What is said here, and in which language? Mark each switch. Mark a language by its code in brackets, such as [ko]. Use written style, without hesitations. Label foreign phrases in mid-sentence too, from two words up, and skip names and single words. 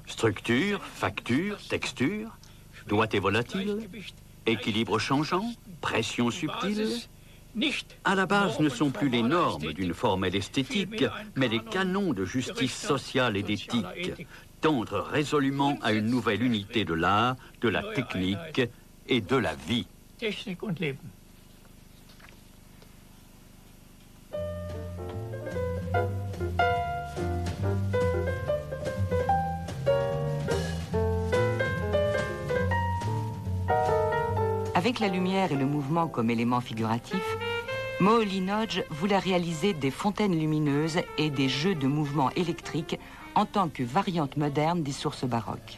[fr] Structure, facture, texture, doigté volatile, équilibre changeant, pression subtile. À la base ne sont plus les normes d'une formelle esthétique, mais les canons de justice sociale et d'éthique. tendre résolument à une nouvelle unité de l'art, de la technique et de la vie. [de] Technik und Leben. [fr] Avec la lumière et le mouvement comme éléments figuratifs, Moho Linoge voulait réaliser des fontaines lumineuses et des jeux de mouvements électriques en tant que variante moderne des sources baroques.